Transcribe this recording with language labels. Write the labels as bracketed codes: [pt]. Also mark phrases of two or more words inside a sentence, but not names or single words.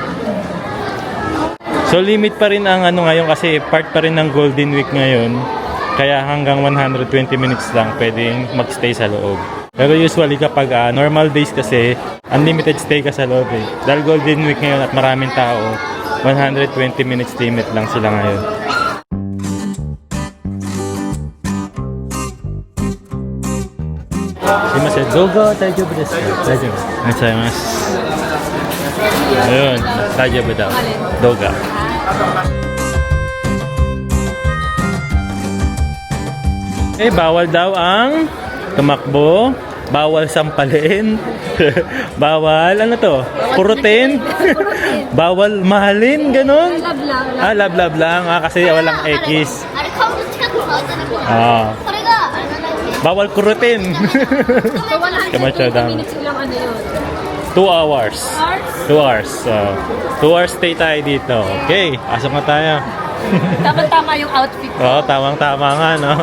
[tl] So, limit pa rin ang ano ngayon kasi part pa rin ng Golden Week ngayon. Kaya hanggang 120 minutes lang pwedeng magstay sa loob. Pero usually kapag [en] normal days [tl] kasi, [en] unlimited stay [tl] ka sa loob eh. Dahil Golden Week ngayon at maraming tao, [en] 120 minutes limit [tl] lang sila ngayon. [ja] すみません、動画大丈夫ですか? 大丈夫。ありがとう. [tl] Ayun, daijoubu daw. Doga. Eh, bawal daw ang tumakbo, bawal sampalin, bawal, ano to, purutin, bawal mahalin, ganun. Love lang, kasi walang X. [ja] あれ顔の近くの顔じゃなくて、 Ah, それがあれなんだっけ？ [tl] bawal kurutin. So 120 Kamasyadang. minutes lang ano yun? 2 hours. 2 hours. So, 2 hours stay tayo dito. Okay, pasok na tayo. Tama-tama yung outfit. Oo, tamang-tama nga, no?